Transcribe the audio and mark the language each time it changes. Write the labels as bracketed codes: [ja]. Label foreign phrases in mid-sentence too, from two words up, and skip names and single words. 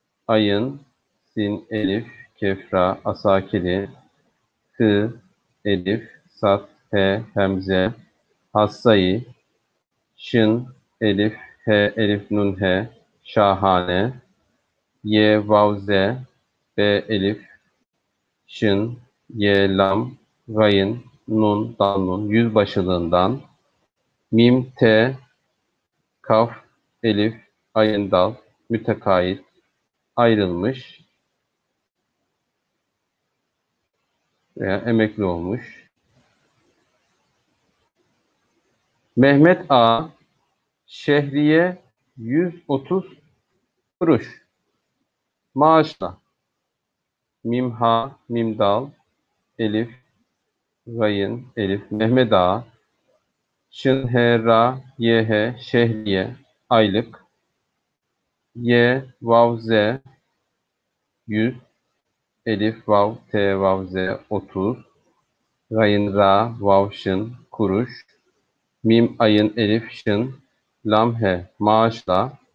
[tr] ayın, sin, elif, kefra, asakili, hı, elif, sat, he, hemze, hassayı, şın, elif, he, elif, nun, he, şahane, ye, vav, ze, be, elif, şın, ye, lam, gayın, nun, dal, nun, yüzbaşılığından, mim, te, kaf, elif, ayın, dal, mütekait, ayrılmış veya emekli olmuş. Mehmet A. Şehriye 130 kuruş. Maaşla. Mim, ha, mim, dal, elif, gayın, elif, Mehmet A. Şın, he, ra, ye, he, şehriye, aylık. Ye, vav, ze, 100, elif, vav, te, vav, ze, 30, gayın, ra, vav, şın, kuruş. Mim, ayın, elif, şın, lam, he, maaşla.